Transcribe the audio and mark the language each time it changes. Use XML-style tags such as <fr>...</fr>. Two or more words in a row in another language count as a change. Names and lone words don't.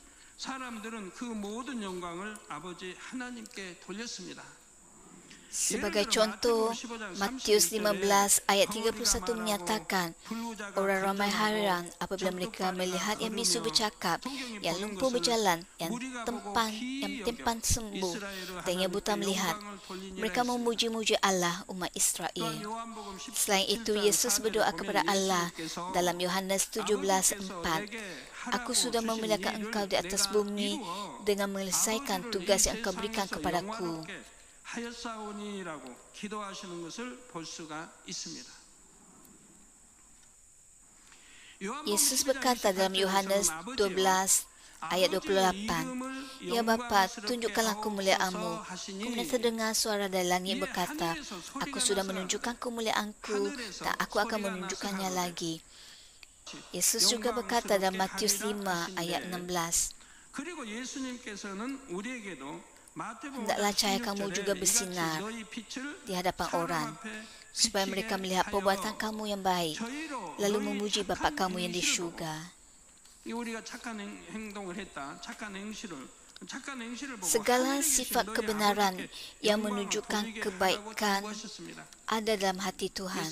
<ms>Sebagai contoh, Matius 15 ayat 31 menyatakan, orang ramai hairan apabila mereka melihat yang bisu bercakap, yang lumpuh berjalan, yang tempan sembuh, dan yang buta melihat. Mereka memuji-muji Allah umat Israel. Selain itu, Yesus berdoa kepada Allah dalam Yohanes 17:4. Aku sudah memuliakan engkau di atas bumi dengan menyelesaikan tugas yang engkau berikan kepadaku.</ms> <ko>하였사오니라고 기도하시는 것을 볼 수가 있습니다.</ko> <ms>Yesus berkata dalam Yohanes 12 ayat 28, Ya Bapa, tunjukkanlah kemuliaan-Mu. Kemudian terdengar suara dari langit berkata, Aku sudah menunjukkan kemuliaan-Ku dan aku akan menunjukkannya lagi. Yesus juga berkata dalam Matius 5 ayat 16,</ms> <ko>그리고 예수님께서는 우리에게도</ko> <ms>hendaklah cahaya kamu juga bersinar di hadapan orang, supaya mereka melihat perbuatan kamu yang baik, lalu memuji Bapa kamu yang di syurga. Segala sifat kebenaran yang menunjukkan kebaikan ada dalam hati Tuhan.</ms>